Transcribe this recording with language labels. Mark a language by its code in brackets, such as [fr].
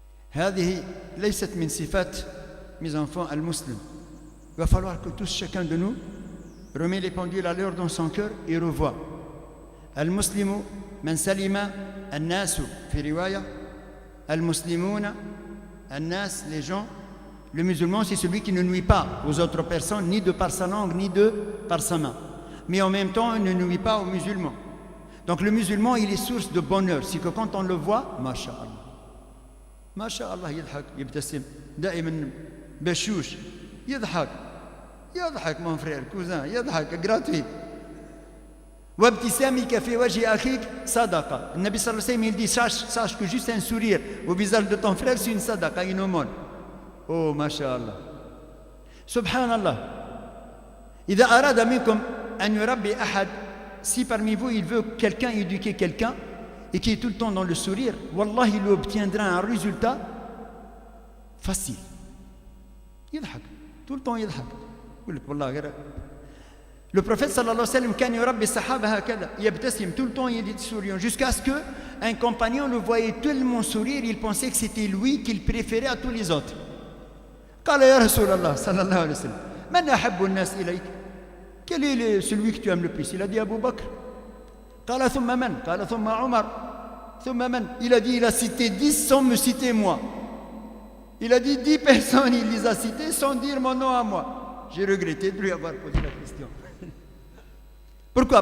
[ar] هذه ليست من صفات [fr] mes enfants [ar] al-muslim. [fr] Il va falloir que tous, chacun de nous, remet les pendules à l'heure dans son cœur et revoit. [ar] Al-muslimu man salima al-nasu fi riwaya. Al-muslimuna al-nas, [fr] les gens. Le musulman, c'est celui qui ne nuit pas aux autres personnes, ni de par sa langue, ni de par sa main. Mais en même temps, il ne nuit pas aux musulmans. Donc le musulman, il est source de bonheur. C'est que quand on le voit, masha'Allah. [ar] masha'Allah, يضحك يبتسم دائما بشوش يضحك [fr] mon frère cousin [ar] يضحك [fr] gratuit [ar] وابتسامك في وجه أخيك صدقة. النبي صلى الله عليه وسلم [fr] il dit sache que juste un sourire au visage de ton frère c'est une sadaqa, une aumône. Oh masha'Allah subhanallah. [ar] إذا أراد منكم أن يربي أحد, [fr] si parmi vous il veut quelqu'un éduquer quelqu'un, et qui est tout le temps dans le sourire, wallah, il obtiendra un résultat facile. [ar] يضحك [fr] tout le temps [ar] يضحك. يقول لك والله غير [fr] le prophète sallallahu alayhi wa sallam [ar] كان يربي الصحابة هكذا يبتسم [fr] tout le temps, il est souriant jusqu'à ce que un compagnon le voyait tellement sourire, il pensait que c'était lui qu'il préférait à tous les autres. [ar] قال يا رسول الله صلى الله عليه وسلم من أحب الناس إليك? [fr] Quel est celui que tu aimes le plus? Il a dit [ar] Abu Bakr. قال ثم من? قال ثم عمر. ثم من? [fr] Il a dit, il a cité 10 sans me citer moi. Il a dit 10 personnes, il les a citées sans dire mon nom à moi. J'ai regretté de lui avoir posé la question. Pourquoi?